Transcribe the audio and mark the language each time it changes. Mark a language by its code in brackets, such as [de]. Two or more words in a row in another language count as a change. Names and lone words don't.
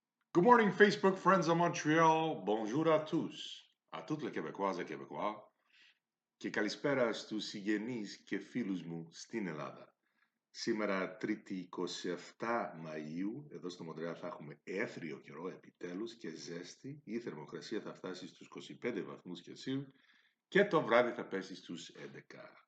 [en] Good morning, Facebook friends of Montreal. [fr] Bonjour à tous. À toutes les Québécoises et Québécois. [el] Και καλησπέρα στους συγγενείς και φίλους μου στην Ελλάδα. Σήμερα, Τρίτη 27 Μαΐου, εδώ στο Μοντρεάλ θα έχουμε έθριο καιρό επιτέλους και ζέστη. Η θερμοκρασία θα φτάσει στους 25 βαθμούς Κελσίου και το βράδυ θα πέσει στους 11.